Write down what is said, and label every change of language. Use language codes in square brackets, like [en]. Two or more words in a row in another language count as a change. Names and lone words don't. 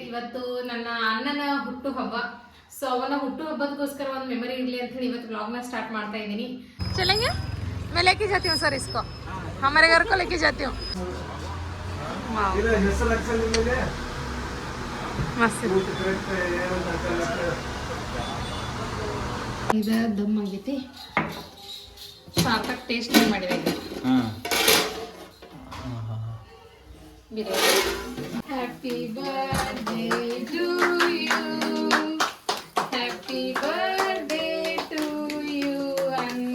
[kn] ಇವತ್ತು ನನ್ನ ಅಣ್ಣನ ಹುಟ್ಟು ಹಬ್ಬ. ಸೊ ಅವನ ಹುಟ್ಟು ಹಬ್ಬದಗೋಸ್ಕರ ಒಂದು ಮೆಮರಿ ಇರಲಿ ಅಂತ ಹೇಳಿ ಇವತ್ತು [en] vlog start [kn] ಮಾಡ್ತಾ ಇದ್ದೀನಿ. [hi] चलेंगे? मैं लेके जाती हूँ सर इसको. हमारे घर को लेके जाती हूँ. [kn] मस्त ಇದು ದಮ್ ಆಗೈತಿ. ಸಾಕಾಗಿ ಟೇಸ್ಟ್ ಮಾಡಿದೆ ಬಿರಿಯಾನಿ. [en] Happy birthday to you, happy birthday to you ಅಣ್ಣ.